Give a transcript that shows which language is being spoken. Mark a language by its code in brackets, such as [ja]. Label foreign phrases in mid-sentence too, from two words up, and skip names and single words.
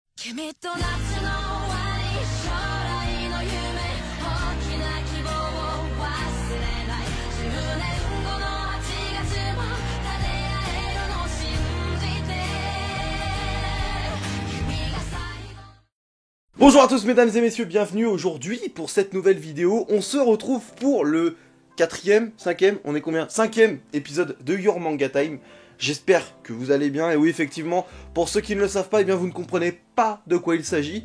[ja] 君と夏の終わり将来の夢大きな希望を忘れない10年後の8月も立て合えるの信じて君が最後。 [fr] Bonjour à tous mesdames et messieurs, bienvenue aujourd'hui pour cette nouvelle vidéo. On se retrouve pour le 4ème, 5ème, on est combien 5ème épisode de Your Manga Time. J'espère que vous allez bien, et oui effectivement, pour ceux qui ne le savent pas, eh bien vous ne comprenez pas de quoi il s'agit.